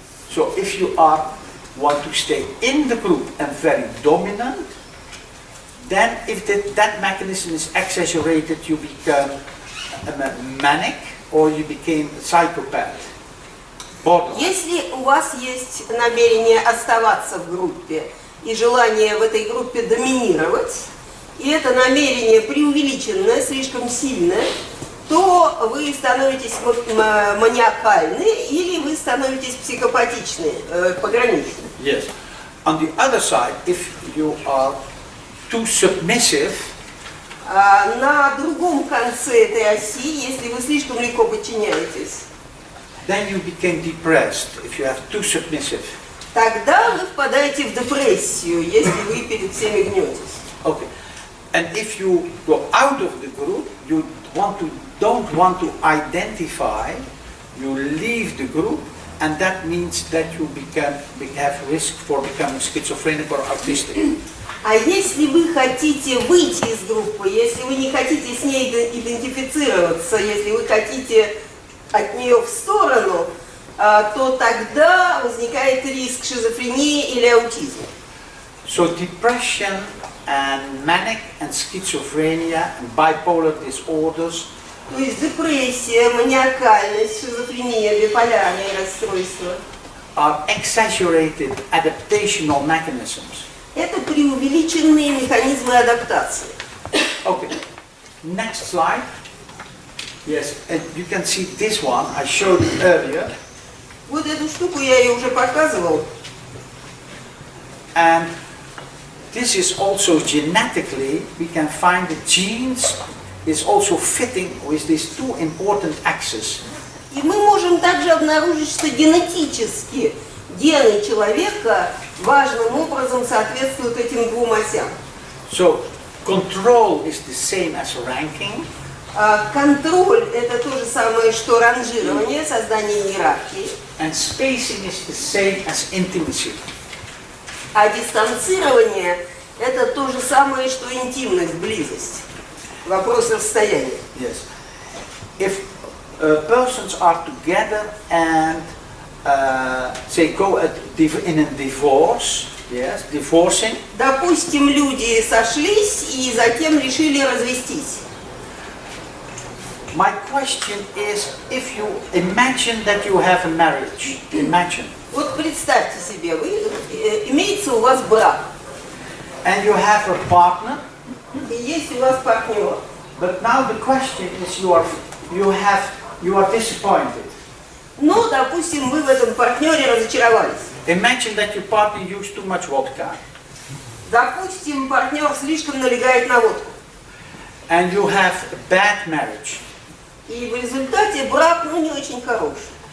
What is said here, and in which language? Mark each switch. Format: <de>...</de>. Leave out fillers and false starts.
<en>So if you want to stay in the group and very dominant, then if that mechanism is exaggerated, you become manic or you became a psychopath.</en> <ru>Если у вас есть намерение оставаться в группе и желание в этой группе доминировать, и это намерение преувеличенное, слишком сильное, то вы становитесь маниакальны или вы становитесь психопатичны, пограничны.</ru> <en>Yes. On the other side, if you are too submissive,</en> <ru>на другом конце этой оси, если вы слишком легко подчиняетесь,</ru> <en>then you became depressed if you have too submissive.</en> <ru>тогда вы впадаете в депрессию, если вы перед всеми гнетесь.</ru> <en>Okay. And if you go out of the group, you don't want to identify, you leave the group, and that means that you have risk for becoming schizophrenic or autistic.</en> <ru>А если вы хотите выйти из группы, если вы не хотите с ней идентифицироваться, если вы хотите от нее в сторону, то тогда возникает риск шизофрении или аутизма.</ru> <en>So depression and manic and schizophrenia and bipolar disorders</en> <ru>То есть депрессия, маниакальность, шизофрения, биполярные расстройства</ru> <en>are exaggerated adaptational mechanisms.</en> <ru>это преувеличенные механизмы адаптации.</ru> <en>Okay, next slide. Yes, and you can see this one, I showed it earlier.</en> <ru>Вот эту штуку я ее уже показывал.</ru> <en>And this is also genetically, we can find the genes is also fitting with these two important axes.</en> <ru>И мы можем также обнаружить, что генетически гены человека важным образом соответствуют этим двум осям.</ru> <en>So control is the same as ranking.</en> <ru>Контроль – это то же самое, что ранжирование, создание иерархии.</ru> <en>And spacing is the same as intimacy.</en> <ru>А дистанцирование – это то же самое, что интимность, близость. Вопрос расстояния.</ru> <en>Yes. If persons are together and say go in a divorce, yes, divorcing.</en> <ru>Допустим, люди сошлись и затем решили развестись.</ru> <en>My question is, if you imagine that you have a marriage, imagine.</en> <ru>Вот представьте себе, имеется у вас брак.</ru> <en>And you have a partner.</en> <ru>И есть у вас партнер.</ru> <en>But now the question is, you are disappointed.</en> <ru>Но, допустим, вы в этом партнере разочаровались.</ru> <en>Imagine that your partner used too much vodka.</en> <ru>Допустим, партнер слишком налегает на водку.</ru> <en>And you have a bad marriage.</en> <ru>И в результате брак, не очень хороший.</ru>